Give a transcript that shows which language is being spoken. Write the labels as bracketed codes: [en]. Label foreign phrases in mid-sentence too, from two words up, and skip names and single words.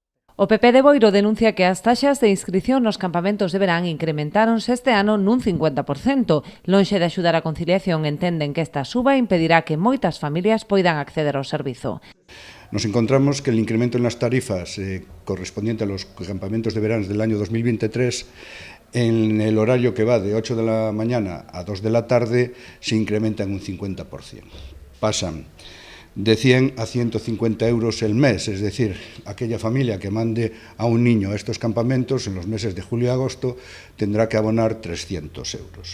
[gl] O PP de Boiro denuncia que as taxas de inscrición nos campamentos de verán incrementáronse este ano nun 50%. Lonxe de axudar a conciliación, entenden que esta suba impedirá que moitas familias poidan acceder ao servizo. [es] Nos encontramos que el incremento en las tarifas correspondiente a los campamentos de verano del año 2023, en el horario que va de 8 de la mañana a 2 de la tarde, se incrementa en un 50%. Pasan de 100 a 150 euros el mes, es decir, aquella familia que mande a un niño a estos campamentos en los meses de julio y agosto tendrá que abonar 300 euros.